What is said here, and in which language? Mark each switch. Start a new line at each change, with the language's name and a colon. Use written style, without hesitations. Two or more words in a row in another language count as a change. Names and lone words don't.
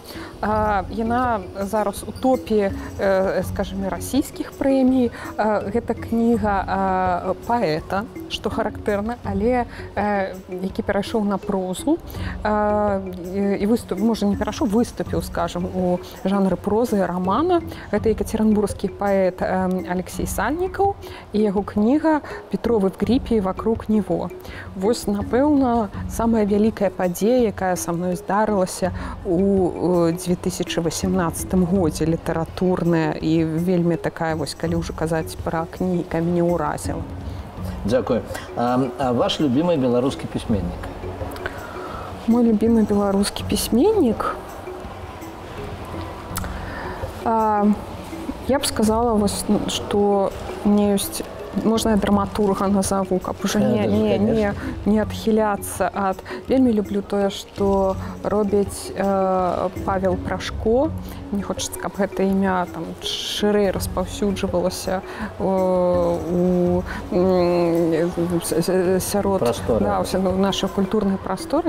Belarusian: Яна зараз у топе, скажем, расійскіх прэмій. Гэта кніга паэта, што характэрна, але які перайшоў на прозу і можа не перайшоў, выступіў, скажем, у жанры прозы і рамана.
Russian: Гэта екатеринбургский поэт Алексей Сальников и его книга «Петровы в гриппе и вокруг него».
Belarusian: Вось, напэўна, самая вялікая падзея, якая са мной здарылася у 2018 годзе, літаратурная і вельмі такая, вось, калі ўжо казаць пра кнігі, якая мяне ўразіла. Дзякую. А ваш любимый беларускі пісьменнік? Мой любимый беларускі пісьменнік? Я б сказала, што
Russian: у меня есть, можно я драматурга назову,
Belarusian: каб уже не адхіляцца ад. Вельмі люблю тое, што робіць Павел Прашко. Мне хочацца, каб гэта імя шырэй распаўсюджвалася сярод нашай культурнай прасторы.